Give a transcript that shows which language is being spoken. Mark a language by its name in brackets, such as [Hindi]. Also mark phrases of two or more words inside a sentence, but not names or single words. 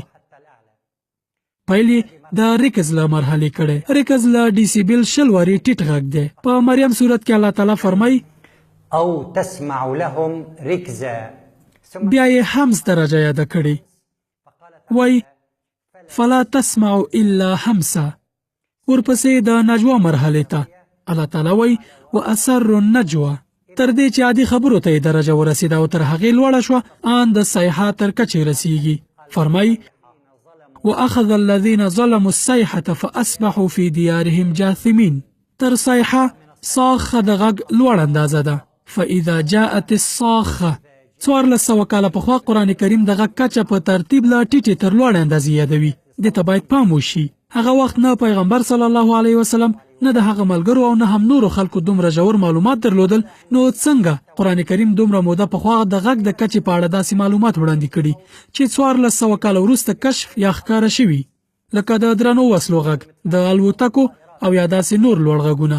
[Pashto] پیل د ریکز له مرحلې کړی. ریکز له ډیسیبل 20 وارې ټیټ غږ دی. په مریم سورت کې الله تعالی فرمایي [Arabic] او تسمع لهم رکزا. [Pashto] بیا یې همس درجه یاده کړې. وای [Arabic] فلا تسمع الا همسا. [Pashto] ورپسې د نجوا مرحله ته الله تعالی وای [Arabic] واسر النجوا. [Pashto] تر دې چې عادي خبرو ته درجه ورسېده او تر هغې لوړه شوه ان د صیحه تر کچې رسیږي. [Arabic] فرمای واخذ الذين ظلموا الصيحه فاصبحوا في ديارهم جاثمين. [Pashto] تر صیحه صاخه د غږ لوړ اندازه ده. [Arabic] فاذا جاءت الصاخه. [Pashto] 1400 کاله پخوا قرآن کریم دغه کچه په ترتیب له ټیټې تر لوړې اندازې یادوي. دې ته باید پام وشي. هغه وخت نه پیغمبر [Arabic] صلی الله علیه وسلم [Pashto] نه د هغه ملګرو او نه هم نورو خلکو دومره ژور معلومات درلودل، نو څنګه قرآن کریم دومره موده پخوا د غږ د کچې په اړه داسې معلومات وړاندې کړي چې 1400 کاله وروسته کشف یا ښکاره شوي، لکه د درنو وسلو غږ، د الوتکو او یا داسې نور لوړ غږونه.